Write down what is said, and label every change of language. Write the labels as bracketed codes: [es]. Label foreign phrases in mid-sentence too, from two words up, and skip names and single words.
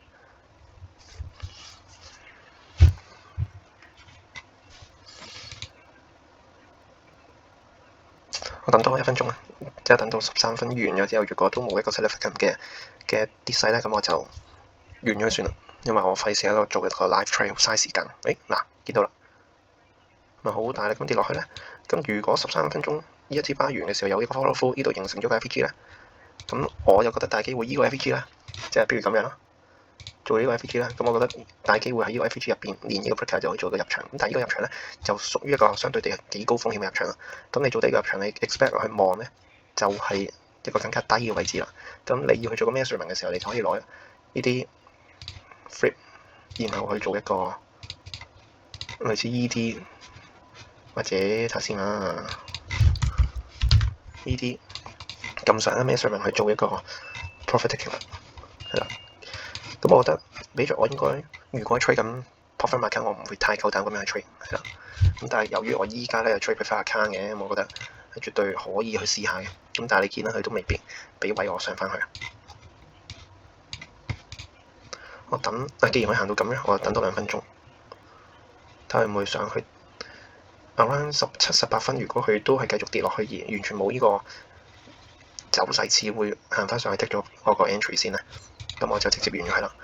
[yue] 我等多1分鐘啦，即係等到13分完咗之後，如果都冇一個 significant 嘅跌勢咧，咁我就完咗算啦。因為我費事喺度做一個 [en] live trade [yue] 嘥時間。嗱，見到啦，咪好大力咁跌落去咧。咁如果13分鐘呢一支巴完嘅時候有呢個 [en] follow through， [yue] 呢度形成咗個 FVG 咧，咁我又覺得大機會呢個 FVG 咧，即係譬如咁樣啦，做呢個 FVG 咧，咁我覺得大機會喺呢個 FVG 入邊連呢個 breaker 就可以做到入場。咁但係呢個入場咧就屬於一個相對地幾高風險嘅入場啦。咁你做第一個入場，你 expect 去望咧，就係一個更加低嘅位置啦。咁你要去做個 measurement 嘅時候，你就可以攞呢啲 flip， 然後去做一個類似 ED 或者睇下先啦，呢啲咁上下 measurement 去做一個 [en] profit taking [yue] 係啦。咁我覺得，比著我應該如果 trade 緊 [en] profit account， [yue] 我唔會太夠膽咁樣去 trade 係啦。咁但係由於我依家咧有 [en] trade preferred account [yue] 嘅，我覺得係絕對可以去試下嘅。咁但係你見到佢都未必俾位我上翻去。我等，既然可以行到咁咧，我等多2分鐘，睇下會唔會上去 around 17、18分。如果佢都係繼續跌落去而完全冇呢個走勢似會行翻上去 take 咗我個 entry 先咧，咁我就直接完咗佢啦。